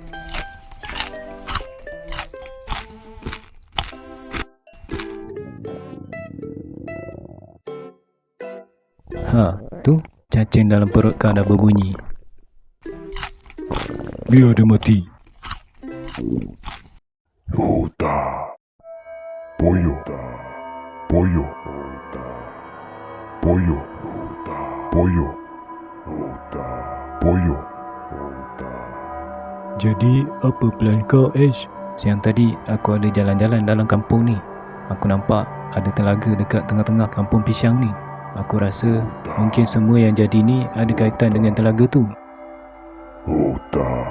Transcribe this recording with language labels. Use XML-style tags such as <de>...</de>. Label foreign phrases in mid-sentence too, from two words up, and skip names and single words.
<ms>Tu cacing dalam perut kau dah berbunyi. Biar dia mati. Huta. Pollo. Pollo. Pollo. Pollo. Pollo. Jadi apa plan kau, Ash? Siang tadi aku ada jalan-jalan dalam kampung ni. Aku nampak ada telaga dekat tengah-tengah kampung pisang ni. Aku rasa mungkin semua yang jadi ni ada kaitan dengan telaga tu. Huta.</ms>